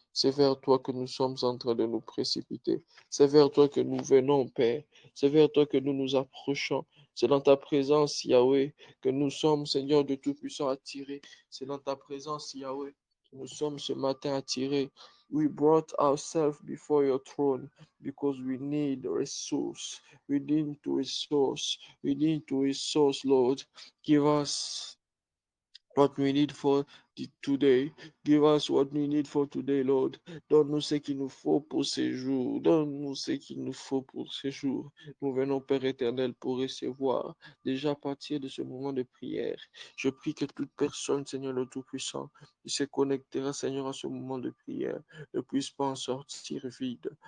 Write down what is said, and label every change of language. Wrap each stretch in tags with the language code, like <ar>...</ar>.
<fr>C'est vers toi que nous sommes en train de nous précipiter. C'est vers toi que nous venons, Père. C'est vers toi que nous nous approchons. C'est dans ta présence, Yahweh, que nous sommes, Seigneur de Tout-Puissant, attirés. C'est dans ta présence, Yahweh, que nous sommes ce matin attirés.</fr> <en>We brought ourselves before your throne because we need a resource. We need to resource. We need to resource, Lord. Give us what we need for today. Give us what we need for today, Lord.</en> <fr>Donne-nous ce qu'il nous faut pour ces jours. Donne-nous ce qu'il nous faut pour ces jours. Nous venons, Père éternel, pour recevoir déjà à partir de ce moment de prière. Je prie que toute personne, Seigneur le Tout-Puissant, qui se connectera, Seigneur, à ce moment de prière, ne puisse pas en sortir vide.</fr>